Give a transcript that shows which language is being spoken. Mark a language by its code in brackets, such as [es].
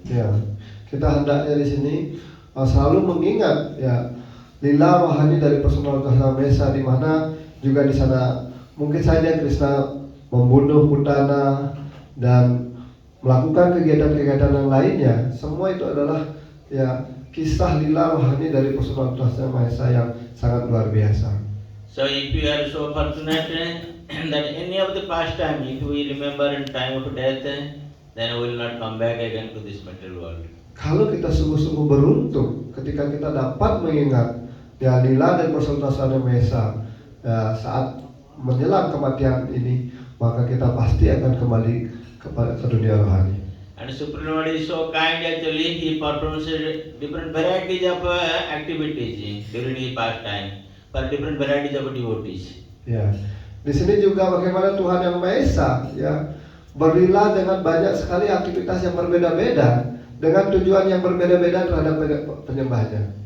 [id] Ya, kita hendaknya di sini selalu mengingat ya lila rohani dari personalitas Yang Esa, di mana juga di sana mungkin saja Krishna membunuh Putana dan melakukan kegiatan-kegiatan yang lainnya. Semua itu adalah ya kisah lila rohani dari personalitas Yang Esa yang sangat luar biasa. [en] So if we are so fortunate that any of the pastime, if we remember in time of death, then we will not come back again to this material world. [id] Kalau kita sungguh-sungguh beruntung ketika kita dapat mengingat ya lila dan personalitas Yang Esa ya, saat menjelang kematian ini, maka kita pasti akan kembali ke dunia rohani. [en] And Supreme Lord is so kind, actually he performs different varieties of activities during his pastime for different varieties of devotees. [id] Ya, di sini juga bagaimana Tuhan Yang Maha Esa ya berlila dengan banyak sekali aktivitas yang berbeda-beda dengan tujuan yang berbeda-beda terhadap penyembahnya.